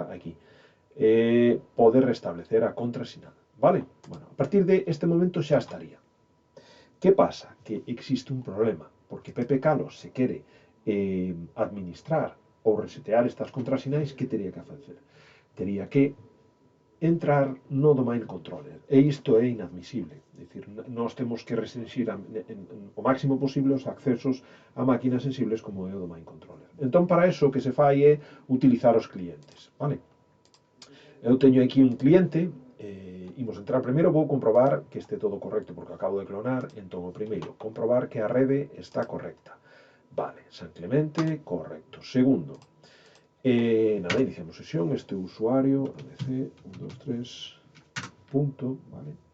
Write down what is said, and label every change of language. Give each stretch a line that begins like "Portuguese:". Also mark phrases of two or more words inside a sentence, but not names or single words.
Galician: Aquí, pode restablecer a contrasinal, vale? Bueno, a partir de este momento xa estaría. Que pasa? Que existe un problema, porque Pepe Calo se quere administrar ou resetear estas contrasinais, que teria que facer? Tería que entrar no
English: domain controller,
Galician: e isto é inadmisible. É dicir, nós temos que restringir o máximo posible os accesos a máquinas sensibles como é o
English: domain controller.
Galician: Entón, para eso, o que se fai é utilizar os clientes, vale? Eu teño aquí un cliente, imos entrar primeiro, vou comprobar que este todo correcto, porque acabo de clonar, entón o primeiro, comprobar que a rede está correcta. Vale, San Clemente, correcto. Segundo, nada, iniciamos sesión, este usuario, abc, 1, 2, 3, punto, vale.